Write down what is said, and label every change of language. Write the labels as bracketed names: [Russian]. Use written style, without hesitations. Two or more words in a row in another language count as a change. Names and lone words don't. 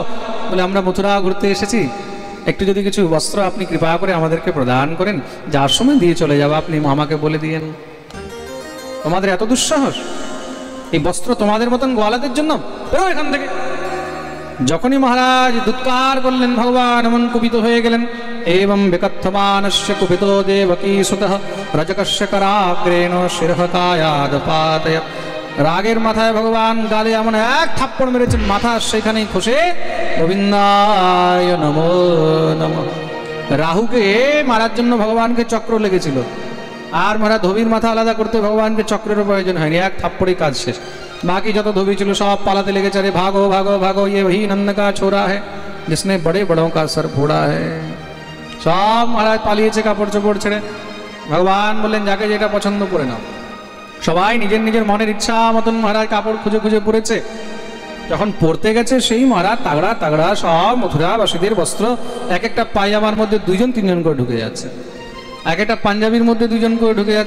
[Bangla] বলে, আমরা মথুরা ঘুরতে এসেছি, একটু যদি কিছু বস্ত্র আপনি কৃপা করে আমাদেরকে প্রদান করেন, যার সময় দিয়ে চলে যাবো। আপনি মামাকে বলে দিয়েন। তোমাদের এত দুঃসাহস? এই বস্ত্র তোমাদের মতন গোয়ালাদের জন্য? বেরো এখান থেকে। যখনই মহারাজ দুৎকার করলেন, ভগবান এমন কুপিত হয়ে গেলেন। [Sanskrit] एवं विकथमानस्य कुपितो देवकी सुतः रजकस्य कराग्रेण शिरः कायादपातयत्। [Bangla] রাগের মাথায় ভগবান গালে এমন এক থাপ্পড় মেরেছেন, মাথা সেখানেই খসে গোবিন্দায় নমো নমঃ। রাহুকে মারার জন্য ভগবানকে চক্র লেগেছিল, আর মারা ধোবির মাথা আলাদা করতে ভগবানকে চক্রের প্রয়োজন হয়নি, এক থাপ্পড়েই কাজ শেষ। বাকি যত ধোবি ছিল সব পালাতে লেগেছে। [Hindi] अरे भागो भागो भागो, ये वही नंद का छोरा है जिसने बड़े बड़ों का सर फोड़ा है। [Bangla] সব মহারাজ পালিয়েছে কাপড় চোপড় ছেড়ে। ভগবান বললেন, যাকে যেটা পছন্দ করে নাও। সবাই নিজের নিজের মনের ইচ্ছা মতন মহারাজ কাপড় খুঁজে খুঁজে পরেছে। যখন পড়তে গেছে সেই মহারাজ তাগড়া তাগড়া সব মথুরাবাসীদের বস্ত্র এক একটা পায়জামার মধ্যে 2জন 3জন করে ঢুকে যাচ্ছে, এক একটা পাঞ্জাবির মধ্যে 2জন করে ঢুকে যাচ্ছে।